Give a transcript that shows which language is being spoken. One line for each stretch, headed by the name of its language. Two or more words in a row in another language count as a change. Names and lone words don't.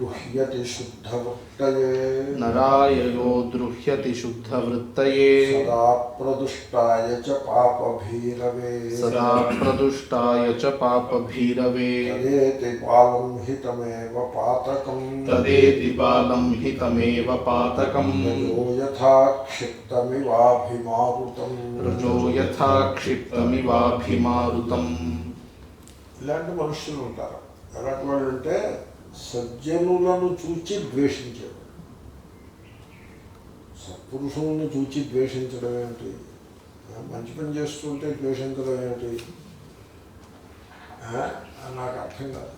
Sanskrit: द्रुह्यति शुद्धवृत्तये सदा प्रदुष्टाय च पापभीरवे तदेति बालं हितमेव पातकम् रजो यथा क्षिप्तमिवाभिमारुतम्।
Telugu: ఇలాంటి మనుషులు ఉంటారు. ఎలాంటి వాళ్ళు అంటే సజ్జనులను చూచి ద్వేషించేవాడు. సత్పురుషులను చూచి ద్వేషించడం ఏమిటి? మంచి పని చేస్తుంటే ద్వేషించడం ఏమిటి? నాకు అర్థం కాదు.